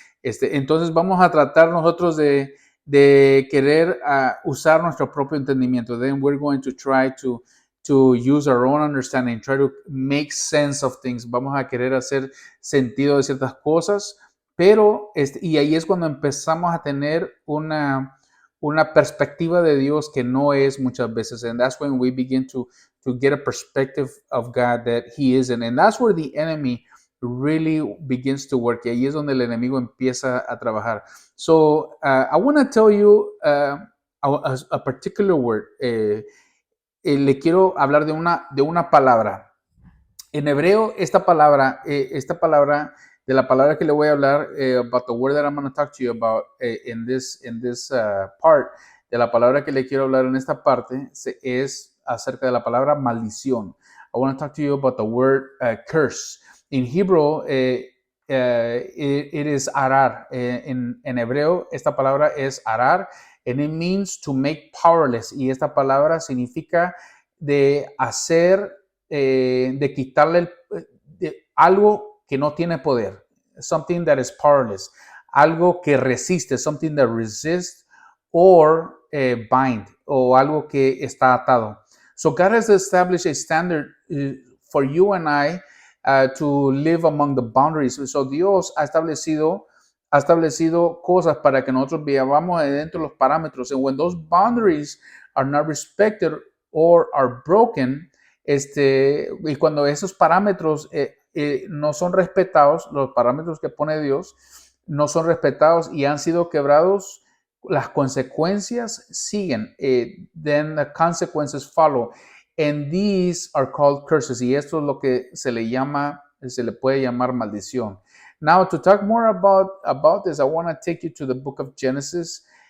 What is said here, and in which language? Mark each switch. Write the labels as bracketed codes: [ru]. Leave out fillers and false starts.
[es] Entonces vamos a tratar nosotros de querer usar nuestro propio entendimiento. [en] Then we're going to try to use our own understanding, try to make sense of things. [es] Vamos a querer hacer sentido de ciertas cosas, pero y ahí es cuando empezamos a tener una perspectiva de Dios que no es muchas veces. [en] And that's when we begin to get a perspective of God that He isn't. And that's where the enemy really begins to work. [es] Y ahí es donde el enemigo empieza a trabajar. [en] So I want to tell you a particular word. [es] Le quiero hablar de una palabra. En hebreo, esta palabra de la palabra que le voy a hablar, [en] about the word that I'm going to talk to you about in this part, [es] de la palabra que le quiero hablar en esta parte, es acerca de la palabra maldición. [en] I want to talk to you about the word curse. In Hebrew, it is arar. [es] En hebreo, esta palabra es arar, [en] and it means to make powerless. [es] Y esta palabra significa de hacer, de quitarle algo que no tiene poder. [en] Something that is powerless. [es] Algo que resiste. [en] Something that resists or bind. [es] O algo que está atado. [en] So God has established a standard for you and I to live among the boundaries. [es] So Dios ha establecido cosas para que nosotros vivamos dentro de los parámetros. [en] And when those boundaries are not respected or are broken, [es] y cuando esos parámetros no son respetados, los parámetros que pone Dios no son respetados y han sido quebrados, las consecuencias siguen. [en] Then the consequences follow. And these are called curses. [es] Y esto es lo que se le puede llamar maldición. [en] Now, to talk more about this, I want to take you to the book of Genesis.